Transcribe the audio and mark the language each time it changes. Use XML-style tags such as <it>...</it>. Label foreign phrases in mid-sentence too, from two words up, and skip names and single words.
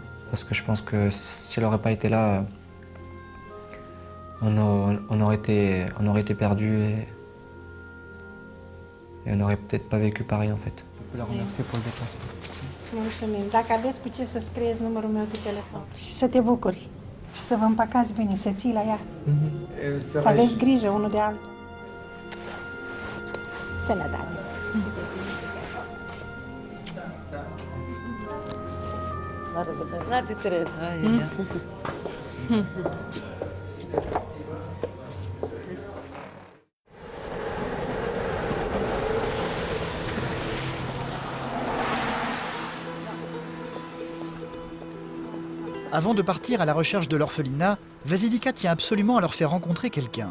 <fr>Parce que je pense que si elle n'aurait pas été là, on aurait été perdu et on n'aurait peut-être pas vécu pareil en fait. Je la remercie pour le déplacement.</fr> <ro>Mulțumim. Dacă aveți cu ce să scrieți numărul meu de telefon și să te bucuri și să vă împăcați bine, să ții la ea.</ro> <fr>Elle se</fr> <ro>Să</ro> <fr>réjouit.</fr> <ro>aveți grijă unul de altul. Sănătate. La revedere.</ro> <fr>Avant de partir à la recherche de l'orphelinat, Vasilika tient absolument à leur faire rencontrer quelqu'un.</fr>